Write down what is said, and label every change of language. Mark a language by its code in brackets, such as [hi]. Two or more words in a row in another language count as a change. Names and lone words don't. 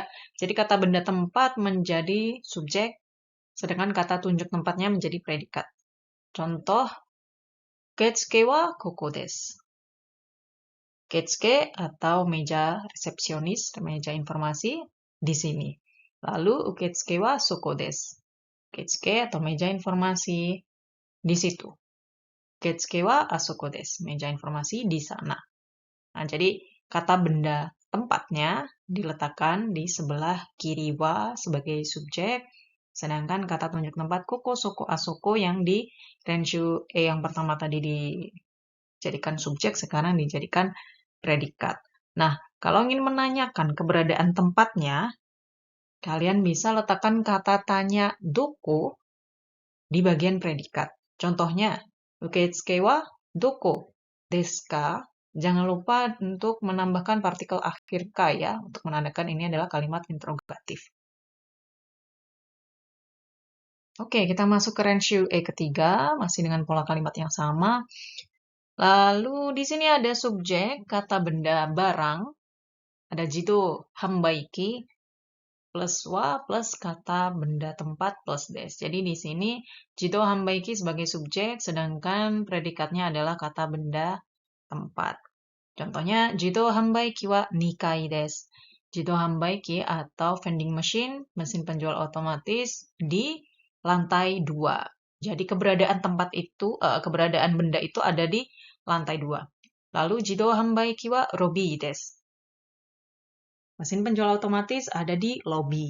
[id] Jadi kata benda tempat menjadi subjek, sedangkan kata tunjuk tempatnya menjadi predikat. [ja] Contoh, 受付はここです. [id] Ketsuke atau meja resepsionis, meja informasi di sini. [ja] Lalu 受付はそこです. [id] Uketsuke atau meja informasi di situ. [ja] 受付はあそこです. [id] Meja informasi di sana. Nah, jadi kata benda tempatnya diletakkan di sebelah kiri wa sebagai subjek, sedangkan kata tunjuk tempat [ja] ここ、そこ、あそこ [id] yang di Renshu E yang pertama tadi dijadikan subjek, sekarang dijadikan predikat. Nah, kalau ingin menanyakan keberadaan tempatnya, kalian bisa letakkan kata tanya doko di bagian predikat. Contohnya, [ja] 受付はどこですか? [id] Jangan lupa untuk menambahkan partikel akhir ka ya, untuk menandakan ini adalah kalimat interrogatif. Oke, kita masuk ke Renshu E ketiga, masih dengan pola kalimat yang sama. Lalu di sini ada subjek, kata benda barang, ada [ja] 自動販売機, [id] plus wa plus kata benda tempat plus des. Jadi di sini [ja] 自動販売機 [id] sebagai subjek, sedangkan predikatnya adalah kata benda tempat. Contohnya, [ja] 自動販売機は二階です. 自動販売機 [id] atau [en] vending machine, [id] mesin penjual otomatis di lantai 2. Jadi keberadaan tempat itu, keberadaan benda itu ada di lantai 2. Lalu [ja] 自動販売機はロビーです. [id] Mesin penjual otomatis ada di lobby.